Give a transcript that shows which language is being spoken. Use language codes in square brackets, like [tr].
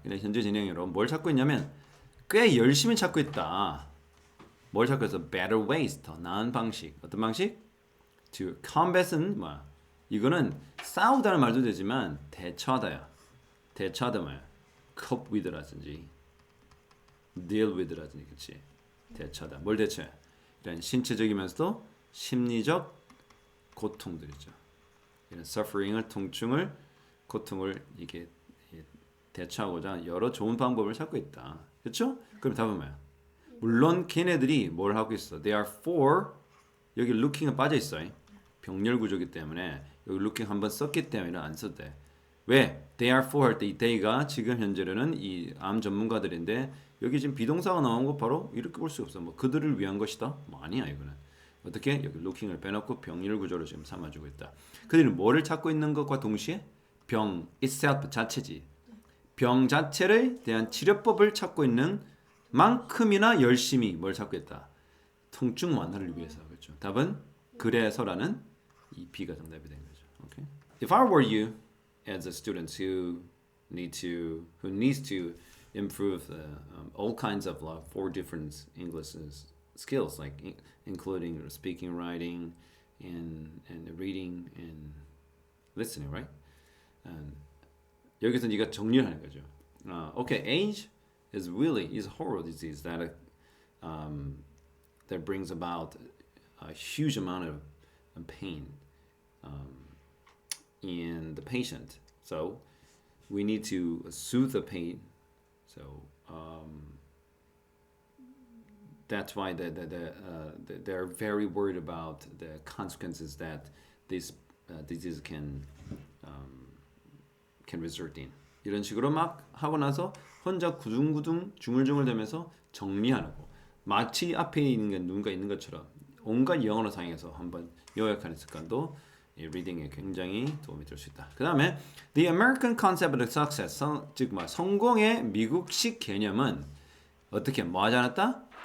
[ko] 근데 현재 진행으로 뭘 찾고 있냐면 꽤 열심히 찾고 있다. 뭘 찾고 있어? better ways. 더 나은 방식. 어떤 방식? to combat은 뭐야? 이거는 싸우다는 말도 되지만 대처하다야. 대처하다 뭐야? cope with라든지 deal with라든지 그치? 대처하다. 뭘 대처해? 이런 신체적이면서도 심리적 고통들이죠. 이런 suffering을 통증을 고통을 이게 대처하고자 여러 좋은 방법을 찾고 있다. 그렇죠? 그럼 답은 뭐야? 물론 걔네들이 뭘 하고 있어? They are for 여기 looking은 빠져 있어. 병렬 구조이기 때문에 여기 looking 한번 썼기 때문에 안 썼대. 왜? They are for 할 때 이 they가 지금 현재로는 이 암 전문가들인데 여기 지금 비동사가 나온 거 바로 이렇게 볼 수 없어. 뭐 그들을 위한 것이다? 뭐 아니야 이거는. 어떻게? 여기 looking을 빼놓고 병렬 구조로 지금 삼아주고 있다. 그들은 뭐를 찾고 있는 것과 동시에 병 itself 자체지. 병 자체를 대한 치료법을 찾고 있는 만큼이나 열심히 뭘 찾고 있다. 통증 완화를 위해서. 그렇죠. 답은 그래서라는 이 B가 정답이 된 거죠. [en] Okay? If I were you as a student who needs to improve all kinds of four different English skills like including speaking, writing, and reading and listening, right? [ko] And 여기서 네가 정리를 하는 거죠. [en] Okay, age is a horrible disease that brings about a huge amount of pain in the patient. So we need to soothe the pain. So that's why they're very worried about the consequences that this disease can result in. [ko] 이런 식으로 막 하고 나서 혼자 구둥구둥 중얼중얼대면서 정리하고 마치 앞에 있는 게 누군가 있는 것처럼 온갖 영어로 사용해서 한번 요약하는 습관도 이 리딩에 굉장히 도움이 될 수 있다. 그 다음에 The American Concept of Success, 즉 성공의 미국식 개념은 어떻게 뭐하지 않았다?